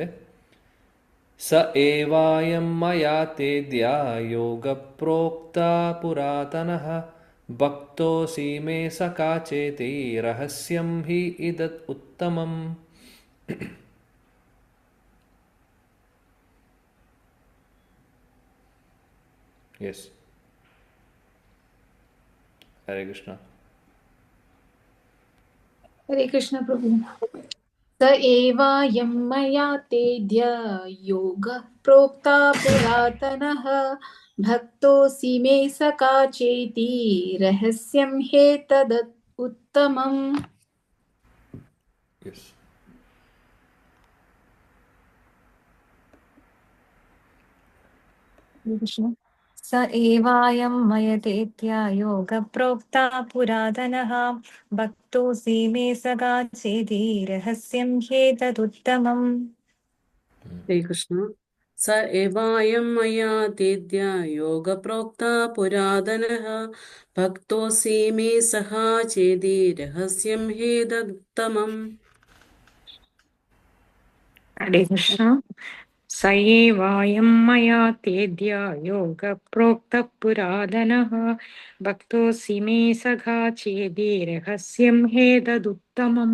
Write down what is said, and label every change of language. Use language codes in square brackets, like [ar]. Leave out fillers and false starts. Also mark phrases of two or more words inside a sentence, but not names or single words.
[sa] സ ഏവായം മയാ തേദ്യാ യോഗപ്രോക്താ പുരാതനഃ ഭക്തോസി മേ സഖാ ചേതി രഹസ്യം ഹി ഇദത് ഉത്തമം. യെസ്, ഹരേ കൃഷ്ണ. हरे कृष्ण प्रभु। स एवायं मया तेद्य योगः प्रोक्ता पुरातनः भक्तोऽसि मे सखा चेति रहस्यं ह्येतद् उत्तमम्. [en] യെസ്, [sa] स एवायं मयतेत्या योगप्रोक्ता पुरातनः भक्तोऽसि मे सखा चेति रहस्यं ह्येतदुत्तमम्. ഹരേ കൃഷ്ണ. സ എവായം മയാ തേദ്യ യോഗപ്രോക്താ പുരാതനഃ ഭക്തോസി മേ സഹാ ചേതി രഹസ്യം ഹേതദുത്തമം. ഹരേ കൃഷ്ണ. സ ഏവായം മയാ തേദ്യ യോഗപ്രോക്തഃ പുരാതനഃ ഭക്തോऽസി മേ സഖാ ചേതി രഹസ്യം ഹേതദുത്തമം.